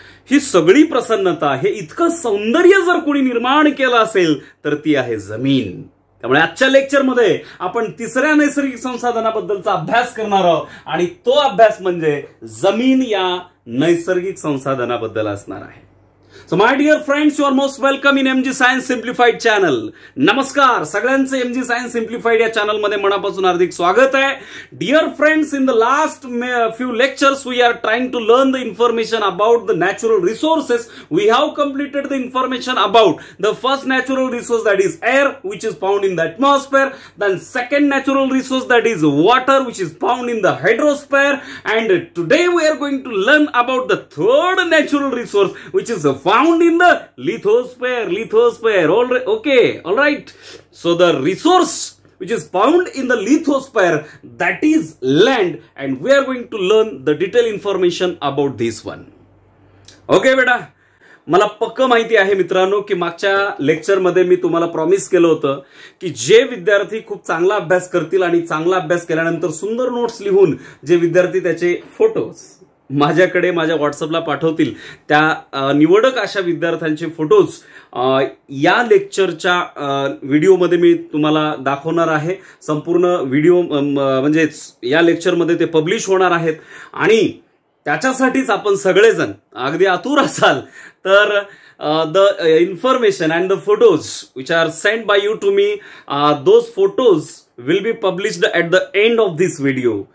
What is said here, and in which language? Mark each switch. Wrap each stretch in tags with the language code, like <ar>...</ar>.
<mr>ही सगळी प्रसन्नता, हे इतकं सौंदर्य जर कोणी निर्माण केलं असेल तर ती आहे जमीन. त्यामुळे आजच्या लेक्चरमध्ये आपण तिसऱ्या नैसर्गिक संसाधनाबद्दलचा अभ्यास करणार आहोत आणि तो अभ्यास म्हणजे जमीन या नैसर्गिक संसाधनाबद्दल असणार आहे.</mr> <en>So my dear friends, you are most welcome in MG Science Simplified channel.</en> <mr>नमस्कार, सगळ्यांचं MG Science Simplified या चॅनल मध्ये मनापासून हार्दिक स्वागत आहे.</mr> <en>Dear friends, in the last few lectures we are trying to learn the information about the natural resources. We have completed the information about the first natural resource, that is air, which is found in the atmosphere. Then second natural resource, that is water, which is found in the hydrosphere. And today we are going to learn about the third natural resource, which is found in the lithosphere. All right. So the resource which is found in the lithosphere, that is land, and we are going to learn the detailed information about this one.</en> <mr>Okay बेटा, मला पक्क माहिती आहे मित्रांनो की मागच्या लेक्चरमध्ये मी तुम्हाला प्रॉमिस केलं होतं की जे विद्यार्थी खूप चांगला अभ्यास करतील आणि चांगला अभ्यास केल्यानंतर सुंदर नोट्स लिहून जे विद्यार्थी त्याचे फोटोज माझ्याकडे माझ्या व्हॉट्सअपला पाठवतील, त्या निवडक अशा विद्यार्थ्यांचे फोटोज या लेक्चरच्या व्हिडिओमध्ये मी तुम्हाला दाखवणार आहे. संपूर्ण व्हिडिओ म्हणजे या लेक्चरमध्ये ते पब्लिश होणार आहेत आणि त्याच्यासाठीच आपण सगळेजण अगदी आतुर असाल तर</mr> <en>the information and the photos which are sent by you to me, those photos will be published at the end of this video.</en>